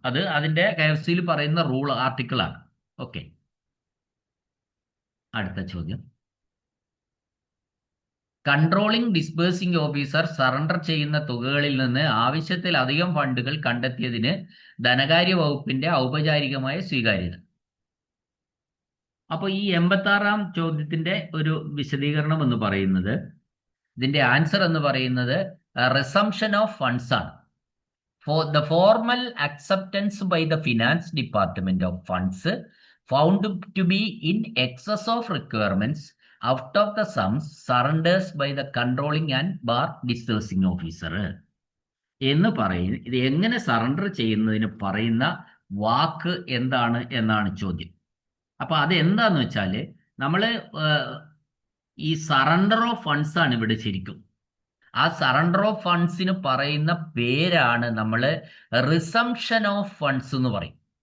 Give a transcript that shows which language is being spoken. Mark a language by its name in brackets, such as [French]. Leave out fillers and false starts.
[Malayalam] അത് അതിന്റെ KFCയിൽ പറയുന്ന റൂൾ ആർട്ടിക്കിളാണ്. ഓക്കെ, അടുത്ത ചോദ്യം, കൺട്രോളിംഗ് ഡിസ്ബേഴ്സിംഗ് ഓഫീസർ സറണ്ടർ ചെയ്യുന്ന തുകകളിൽ നിന്ന് ആവശ്യത്തിലധികം ഫണ്ടുകൾ കണ്ടെത്തിയതിന് ധനകാര്യ വകുപ്പിന്റെ ഔപചാരികമായ സ്വീകാര്യത. അപ്പോൾ ഈ 86-ാം ചോദ്യത്തിന്റെ ഒരു വിശദീകരണം എന്ന് പറയുന്നത്, ഇതിന്റെ ആൻസർ എന്ന് പറയുന്നത് റിസംഷൻ ഓഫ് ഫണ്ട്സ് ആണ്. [English] For the formal acceptance by the finance department of funds found to be in excess of requirements out of the sums surrenders by the controlling and bar disbursing officer [Malayalam] എന്ന് പറയുന്നത്. ഇത് എങ്ങനെ surrender ചെയ്യുന്നതിന് പറയുന്ന വാക്ക് എന്താണ് എന്നാണ് ചോദ്യം. അപ്പൊ അത് എന്താന്ന് വെച്ചാല് നമ്മള് ഈ സറണ്ടർ ഓഫ് ഫണ്ട്സ് ആണ് ഇവിടെ ശരിക്കും. ആ സറണ്ടർ ഓഫ് ഫണ്ട്സിന് പറയുന്ന പേരാണ് നമ്മൾ റിസംഷൻ ഓഫ് ഫണ്ട്സ് എന്ന് പറയും.